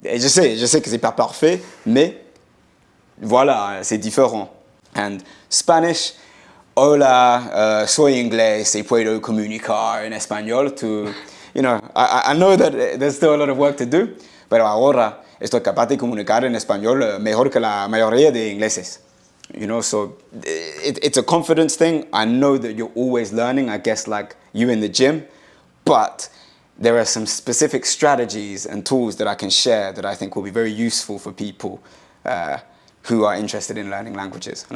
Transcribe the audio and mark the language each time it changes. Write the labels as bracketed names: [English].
[French] Et je sais que c'est pas parfait, mais voilà, c'est différent. [English] And Spanish, [Spanish] hola, soy inglés y puedo comunicar en español. [English] I know that there's still a lot of work to do, [Spanish] pero ahora estoy capaz de comunicar en español mejor que la mayoría de ingleses. [English] So it's a confidence thing. I know that you're always learning, I guess, like you in the gym, but there are some specific strategies and tools that I can share that I think will be very useful for people who are interested in learning languages.